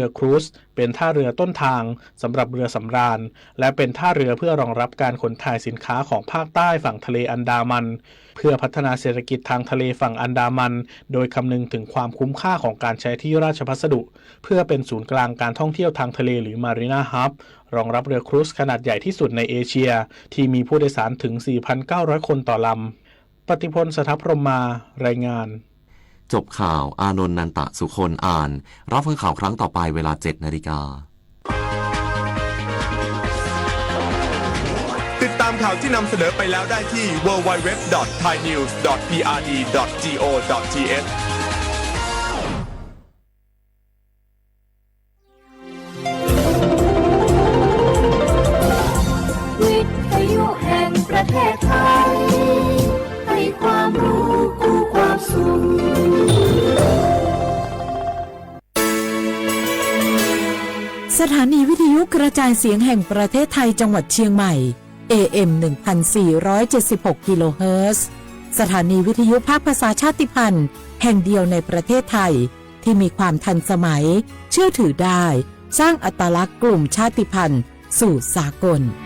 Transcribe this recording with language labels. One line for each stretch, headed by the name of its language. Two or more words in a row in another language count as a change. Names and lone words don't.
Thai: ครูซเป็นท่าเรือต้นทางสำหรับเรือสำราญและเป็นท่าเรือเพื่อรองรับการขนถ่ายสินค้าของภาคใต้ฝั่งทะเลอันดามันเพื่อพัฒนาเศรษฐกิจทางทะเลฝั่งอันดามันโดยคำนึงถึงความคุ้มค่าของการใช้ที่ราชภัสดุเพื่อเป็นศูนย์กลางการท่องเที่ยวทางทะเลหรือ Marina Hub รองรับเรือครูซขนาดใหญ่ที่สุดในเอเชียที่มีผู้โดยสารถึง 4,900 คนต่อลำปฏิพล สถพรหมารายงาน จบข่าวอานนท์ นันตะสุคนอ่านรับฟังข่าวครั้งต่อไปเวลา 7 นาฬิกา ติดตามข่าวที่นำเสนอไปแล้วได้ที่ www.thainews.prd.go.th วิทยุแห่งประเทศไทยให้ความรู้คู่ความสุข สถานีวิทยุกระจายเสียงแห่งประเทศไทยจังหวัดเชียงใหม่ AM 1476 กิโลเฮิรตซ์สถานีวิทยุภาคภาษาชาติพันธุ์แห่งเดียวในประเทศไทยที่มีความทันสมัยเชื่อถือได้สร้างอัตลักษณ์กลุ่มชาติพันธุ์สู่สากล